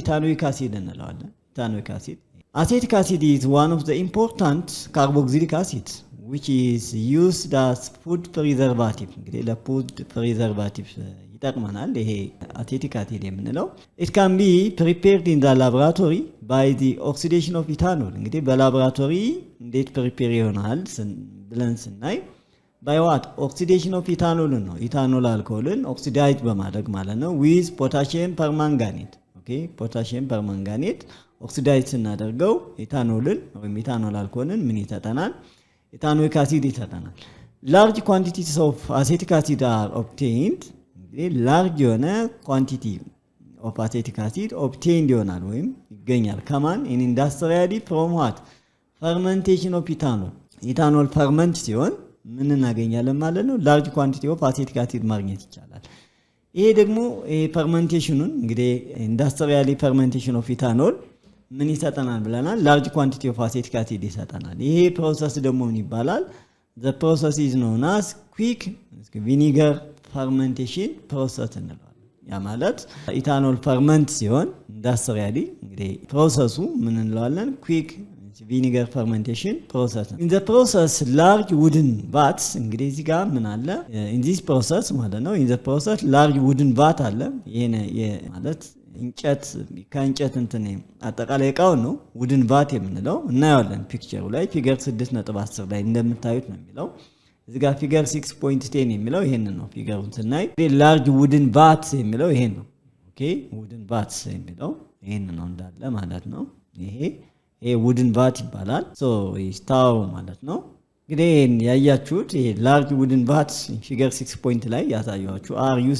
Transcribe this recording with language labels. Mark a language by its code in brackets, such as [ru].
[am] ኢታኖይክ አሲድ እንለዋለን። ኢታኖይክ አሲድ አሴቲክ አሲድ [en] is one of the important carboxylic acids which is used as food preservative። [am] እንግዲህ ለፉድ ፕሪዘርቫቲቭ ይጠቅመናል ይሄ አሴቲክ አሲድ የምንለው። [en] it can be prepared in the laboratory by the oxidation of ethanol። [am] እንግዲህ በላቦራቶሪ እንዴት ፕሪፔር ይሆናል ብለን ስናይ [en] by what oxidation of ethanol [am] ነው። ኢታኖል አልኮልን ኦክሲዳይዝ በማድረግ ማለት ነው [en] with potassium permanganate። [am] ኦኬ potassium permanganate ኦክሲዳይዝ ስናደርገው ኢታኖልን ወይም ኢታኖል አልኮልን ምን ይሰጠናል? ኢታኖይክ አሲድ ይሰጠናል። [en] large quantities of acetic acid are obtained። [am] large የሆነ ኳንቲቲ [en] of acetic acid obtained [am] ይሆናል ወይም ይገኛል ከማን? [en] in industrially from what fermentation of ethanol። [am] ኢታኖል ፈርመንት ሲሆን ምን እናገኛለን ማለት ነው? [en] large quantity of acetic acid [am] ማግኘት ይቻላል። ይሄ ደግሞ ፈርመንቴሽኑን እንግዲህ ኢንዱስትሪያሊ ፈርመንቴሽን ኦፍ ኢታኖል ምን ይሰጠናል ብለናል? [en] large quantity of acetic acid [am] ይሰጠናል። ይሄ ፕሮሰስ ደግሞ ምን ይባላል? [en] the process is known as quick vinegar fermentation process [am] እንለዋለን። ያ ማለት ኢታኖል ፈርመንት ሲሆን ኢንዱስትሪያሊ እንግዲህ ፕሮሰሱ ምን እንለዋለን? [en] quick vinegar fermentation process። in the process large wooden vats [am] እንግዲህ እዚህ ጋር ምን አለ? [en] in this process [am] ማለት ነው [en] in the process large wooden vat [am] አለ። ይሄ ማለት እንጨት ከእንጨት እንትን አጠቃላይ እቃው ነው ውድን ቫት የምንለው እናያለን። ፒክቸሩ ላይ ፊገር 6.10 ላይ እንደምታዩት ነው የሚለው። እዚህ ጋር ፊገር 6.10 የሚለው ይሄንን ነው። ፊገሩን ስናይ ላርጅ ውድን ቫት የሚለው ይሄን ነው። ኦኬ ውድን ቫት የሚለው ይሄን ነው እንዳለ ማለት ነው። ይሄ ውድን ቫት ይባላል። ሶ ስታው ማለት ነው። እንግዲህ ያያችሁት ይሄ ላርጅ ውድን ቫት ፊገር 6 ላይ ያሳያችሁ are